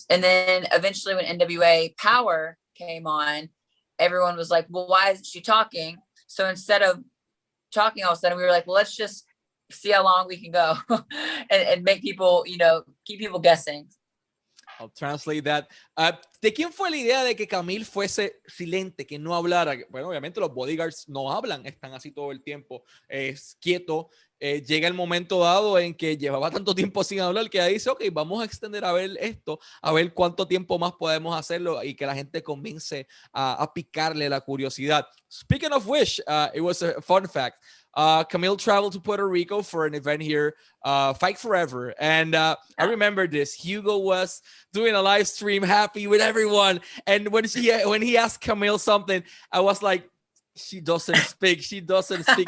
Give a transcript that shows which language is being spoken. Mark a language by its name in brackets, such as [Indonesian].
[English] And then eventually when NWA Power came on, everyone was like, well, why isn't she talking? So instead of talking all of a sudden, we were like, well, let's just see how long we can go and make people, keep people guessing. I'll translate that. [Spanish] ¿De quién fue la idea de que Kamille fuese silente, que no hablara? Bueno, obviamente los bodyguards no hablan, están así todo el tiempo, es quieto. Llega el momento dado en que llevaba tanto tiempo sin hablar que dice, ok, vamos a extender a ver esto, a ver cuánto tiempo más podemos hacerlo y que la gente comience a picarle la curiosidad. [English] Speaking of which, it was a fun fact. Kamille traveled to Puerto Rico for an event here, Fight Forever. And I remember this. Hugo was doing a live stream, happy with everyone. And when he asked Kamille something, I was like, she doesn't speak. She doesn't speak.